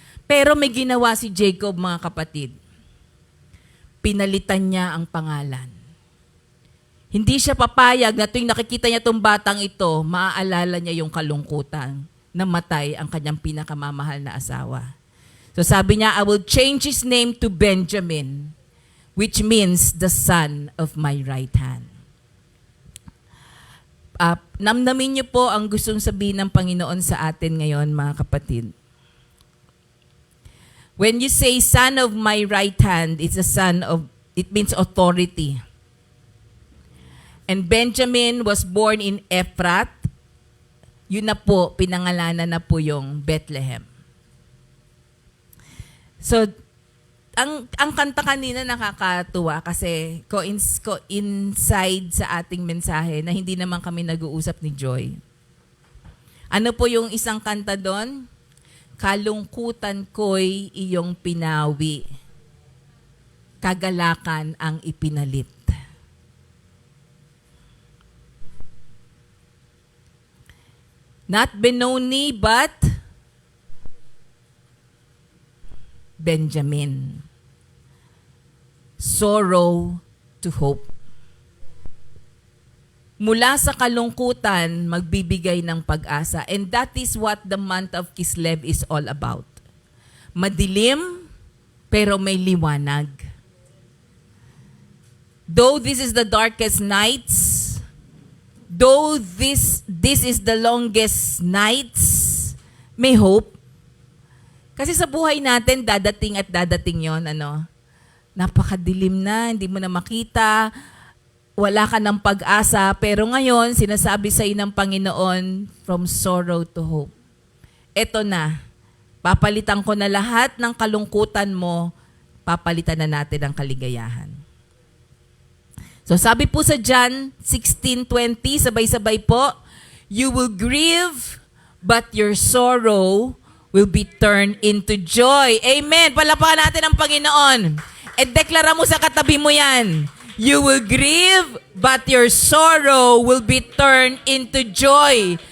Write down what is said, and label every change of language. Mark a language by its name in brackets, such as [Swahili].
[Filipino] Pero may ginawa si Jacob, mga kapatid. Pinalitan niya ang pangalan. Hindi siya papayag na tuwing nakikita niya itong batang ito, maaalala niya yung kalungkutan. Namatay ang kanyang pinakamamahal na asawa. So sabi niya, [English] I will change his name to Benjamin, which means the son of my right hand. [Filipino] Namnamin niyo po ang gustong sabihin ng Panginoon sa atin ngayon, mga kapatid. [English] When you say son of my right hand, it means authority. And Benjamin was born in Ephrat. [Filipino] Yun na po, pinangalanan na po yung Bethlehem. So, ang kanta kanina nakakatuwa kasi coincide sa ating mensahe na hindi naman kami nag-uusap ni Joy. Ano po yung isang kanta doon? Kalungkutan ko'y iyong pinawi, kagalakan ang ipinalit. [English] Not Benoni, but Benjamin. Sorrow to hope. [Filipino] Mula sa kalungkutan, magbibigay ng pag-asa. [English] And that is what the month of Kislev is all about. [Filipino] Madilim, pero may liwanag. [English] Though this is the darkest nights, though this is the longest nights, may hope. [Filipino] Kasi sa buhay natin, dadating at dadating yon, napakadilim na, hindi mo na makita, wala ka ng pag-asa, pero ngayon, sinasabi sa iyo ng Panginoon, [English] from sorrow to hope. [Filipino] Eto na, papalitan ko na lahat ng kalungkutan mo, papalitan na natin ang kaligayahan. So sabi po sa [English] John 16:20, [Filipino] sabay-sabay po, [English] you will grieve, but your sorrow will be turned into joy. Amen. [Filipino] Palapakan natin ang Panginoon. E deklara mo sa katabi mo yan. [English] You will grieve, but your sorrow will be turned into joy.